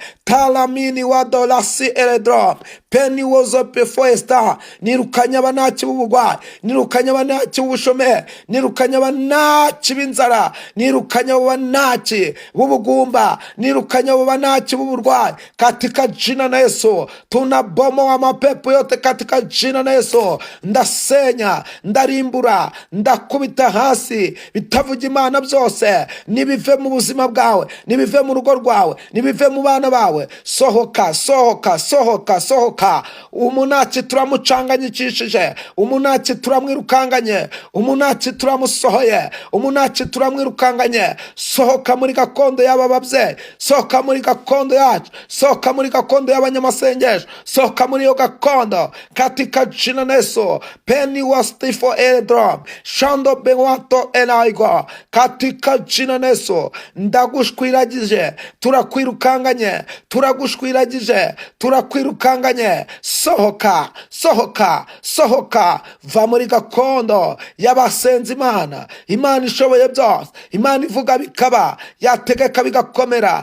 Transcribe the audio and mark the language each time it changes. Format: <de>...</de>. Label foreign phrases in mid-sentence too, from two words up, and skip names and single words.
<rw>Talamini wa dolasi eredrom peni wozo pefoesta. Nirukanye abanaki b'ubugwayi, nirukanye abanaki b'ubushomeri, nirukanye abanaki b'inzara, nirukanye abanaki b'ubugumba, nirukanye abanaki b'uburwayi</rw> <sw>katika jina na Yesu. Tunabomoa mapepo yote katika jina na Yesu.</sw> <rw>Ndasenya, ndarimbura, ndakubita hasi bitavuga Imana byose, nibive mu buzima bwawe, nibive mu rugo rwawe, nibive mu bana bawe. Sohoka, sohoka, sohoka, sohoka. Umunaki turamucanganyikishije, umunaki turamwirukanganye, umunaki turamusohoye, umunaki turamwirukanganye. Sohoka muri gakondo y'aba babyeyi, sohoka muri gakondo yacu, sohoka muri gakondo y'abanyamasengesho, sohoka muri iyo gakondo</rw> <sw>katika jina na Yesu. Peni wastifo eredrom shando bewato enaigo katika jina na Yesu.</sw> <rw>Ndagushwiragije, turakwirukanganye, turagushwiragije, turakwirukanganye. Sohoka, sohoka, sohoka. Va muri gakondo y'abasenzi Imana, Imana ishoboye byose, Imana ivuga bikaba, yategeka bigakomera.</rw>